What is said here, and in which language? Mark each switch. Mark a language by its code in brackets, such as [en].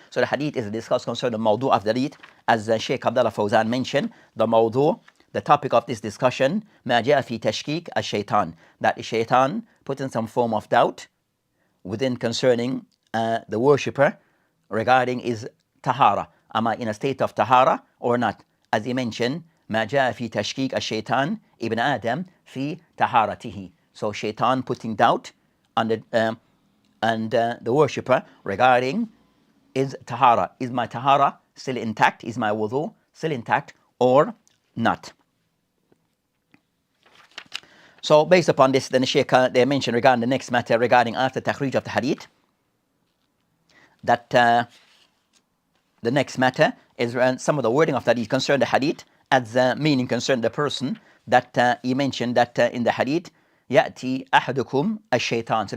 [en] So the hadith is discussed concerning the mawdu of the hadith, as Sheikh Abdullah Fawzan mentioned, the mawdu, the topic of this discussion, [ar] ما جاء في تشكيك الشيطان, [en] that the shaitan put in some form of doubt within concerning the worshipper regarding his tahara. Am I in a state of tahara or not? As he mentioned, [ar] ما جاء في تشكيك الشيطان ابن آدم في طهارته. [en] So shaitan putting doubt on the worshipper regarding is tahara. Is my tahara still intact? Is my wudu still intact or not? So based upon this, then the Shaykh, they mentioned regarding the next matter regarding after takhrij of the hadith, that the next matter is some of the wording of the hadith concern the hadith as meaning concern the person, that he mentioned that in the hadith, [ar] يأتي أحدكم الشيطان.